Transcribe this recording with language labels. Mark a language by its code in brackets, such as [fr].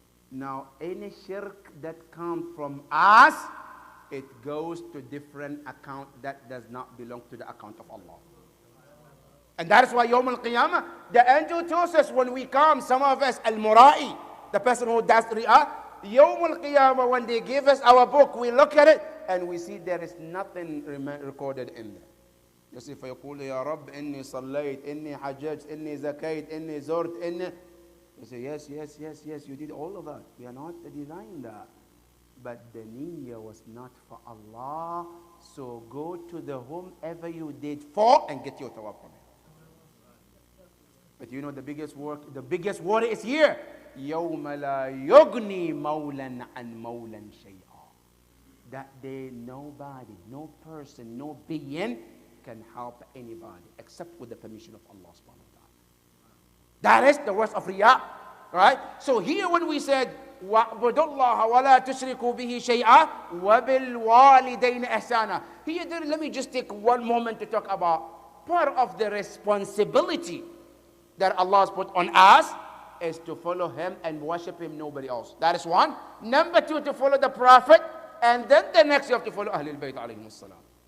[en] Now, any shirk that comes from us, it goes to different account that does not belong to the account of Allah. And that is why Yawm al-Qiyamah, the angel tells us when we come, some of us, al-Mura'i, the person who does Riyah, Yawm al-Qiyamah, when they give us our book, we look at it, and we see there is nothing recorded in there. You see, [ar] فَيَقُولُ يَا رَبِّ إِنِّي صَلَّيْتْ إِنِّي حَجَّجْتْ إِنِّي زَكَيْتْ إِنِّي زُرْتْ إِنِّي. [en] You say, yes, yes, yes, yes, you did all of that. We are not denying that. But the niyyah was not for Allah. So go to the whomever you did for and get your tawab from it. But you know the biggest word is here. [ar] يَوْمَ لَا يُغْنِي مَوْلًا عَنْ مَوْلًا شَيْئًا. [en] That day nobody, no person, no being can help anybody except with the permission of Allah subhanahu wa ta'ala. That is the worst of Riyah. Right? So here when we said, [ar] وَعْبُدُ اللَّهَ وَلَا تُشْرِكُوا بِهِ شَيْئًا وَبِالْوَالِدَيْنِ إِحْسَانًا. [en] Here, let me just take one moment to talk about part of the responsibility that Allah has put on us is to follow Him and worship Him, nobody else. That is one. Number two, to follow the Prophet. And then the next you have to follow Ahlul Bayt alayhim salam.